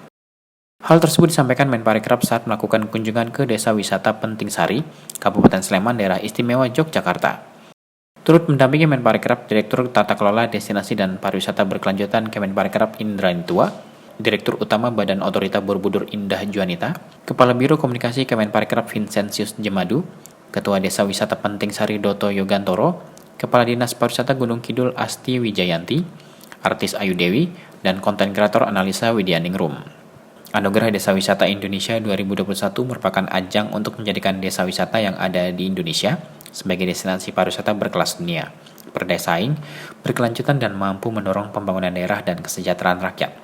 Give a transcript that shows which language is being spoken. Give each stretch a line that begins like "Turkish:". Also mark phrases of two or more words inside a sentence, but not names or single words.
Indonesian: Hal tersebut disampaikan Menparekraf saat melakukan kunjungan ke Desa Wisata Penting Sari, Kabupaten Sleman, Daerah Istimewa Yogyakarta. Turut mendampingi Menparekraf Direktur Tata Kelola Destinasi dan Pariwisata Berkelanjutan Kemenparekraf Indra Nitua, Direktur Utama Badan Otorita Borobudur Indah Juanita, Kepala Biro Komunikasi Kemenparekraf Vincentius Jemadu, Ketua Desa Wisata Penting Sari Doto Yogantoro, Kepala Dinas Pariwisata Gunung Kidul Asti Wijayanti, Artis Ayu Dewi, dan konten kreator Analisa Widianingrum. Anugerah Desa Wisata Indonesia 2021 merupakan ajang untuk menjadikan desa wisata yang ada di Indonesia sebagai destinasi pariwisata berkelas dunia, bersaing, berkelanjutan, dan mampu mendorong pembangunan daerah dan kesejahteraan rakyat.